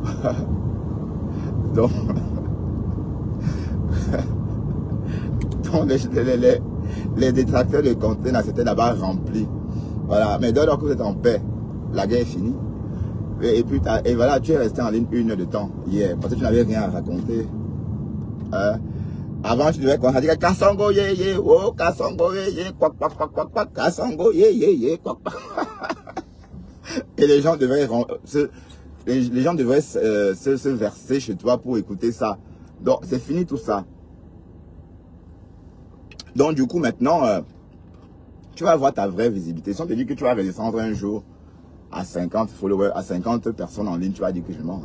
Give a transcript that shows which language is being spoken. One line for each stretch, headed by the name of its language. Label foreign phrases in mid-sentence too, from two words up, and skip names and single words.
French: Donc les détracteurs de Contenance étaient là-bas remplis. Voilà. Mais dès lors que vous êtes en paix, la guerre est finie. Et puis, voilà, tu es resté en ligne 1 heure de temps hier, parce que tu n'avais rien à raconter. Avant, tu devais dire Kassongo ye ye, oh, Kassongo ye ye, quack, quack, quack, quack, quack, Kassongo ye ye ye, quack, quack. Et les gens devraient se verser chez toi pour écouter ça. Donc, c'est fini tout ça. Donc, du coup, maintenant, tu vas avoir ta vraie visibilité. Si on te dit que tu vas redescendre un jour à 50 followers, à 50 personnes en ligne, tu vas dire que je mens.